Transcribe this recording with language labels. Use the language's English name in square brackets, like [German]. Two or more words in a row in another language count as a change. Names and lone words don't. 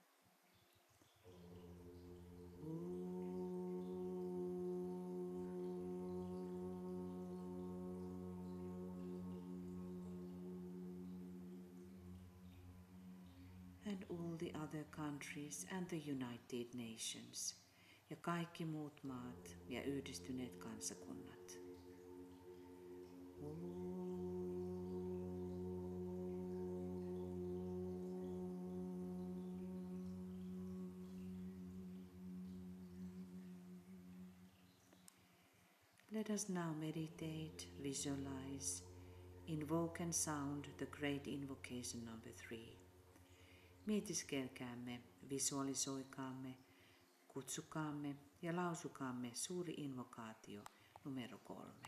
[English] And all the other countries and the United Nations [Finnish] ja kaikki muut maat ja yhdistyneet kansakunnat. [English] Let us now meditate, visualize, invoke and sound the great invocation number 3. [Finnish] Mietiskelkäämme, visualisoikaamme, kutsukaamme ja lausukaamme suuri invokaatio numero 3.